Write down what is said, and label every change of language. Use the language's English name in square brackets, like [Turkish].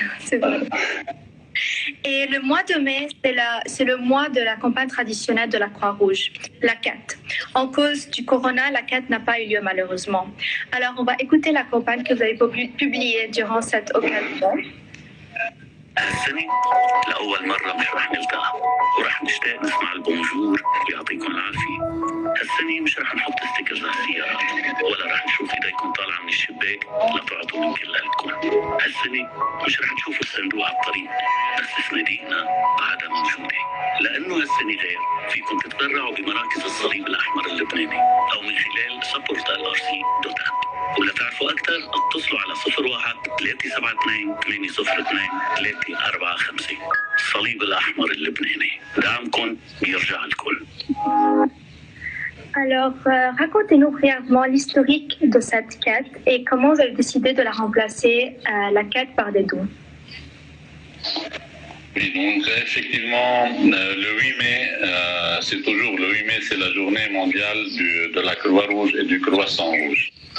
[French] C'est vrai. Et le mois de mai, c'est le mois de la campagne traditionnelle de la Croix-Rouge, la CAT. En cause du corona, la CAT n'a pas eu lieu malheureusement. Alors on va écouter la campagne que vous avez publiée durant cette occasion. [Arabic] هالسنة لأول مرة مش رح نلتقى ورح نشتاق نسمع البونجور ويعطيكم العافية. هالسنة مش رح نحط ستيكرز على السيارات ولا رح نشوف ايديكم طالعة من الشباك لتعطوا من كل قلبكم. هالسنة مش رح تشوفوا الصندوق على الطريق بس صناديقنا بعدها موجودة. لأنه هالسنة غير فيكم تتبرعوا بمراكز الصليب الأحمر اللبناني أو من خلال support.lrc.app. ولتعرفوا أكثر اتصلوا على 01 372 802 345. الصليب الأحمر اللبناني دعمكم بيرجع لكم. [French] Alors, racontez-nous brièvement l'historique de cette quête et comment vous avez décidé de la remplacer, la quête, par des dons. Oui, donc effectivement, le 8 mai, c'est toujours le 8 mai, c'est la journée mondiale de la Croix-Rouge et du Croissant Rouge.